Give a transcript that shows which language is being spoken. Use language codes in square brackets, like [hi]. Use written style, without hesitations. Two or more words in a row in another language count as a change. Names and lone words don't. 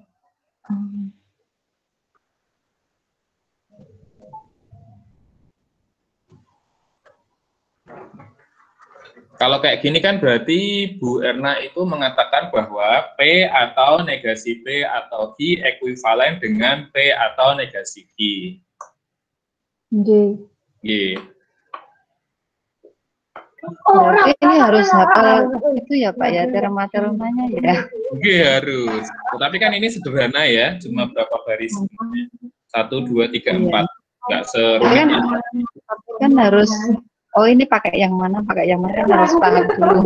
[id] Kalau kayak gini kan berarti Bu Erna itu mengatakan bahwa P atau negasi P atau Q ekuivalen dengan P atau negasi Q. Nggih. Nggih. Berarti ini harus hafal itu ya Pak ya, terma-termanya ya. Nggih harus. Tetapi kan ini sederhana ya, cuma berapa baris? 1, 2, 3, 4. Nggak serumit. Tapi kan harus, oh ini pakai yang mana harus paham dulu.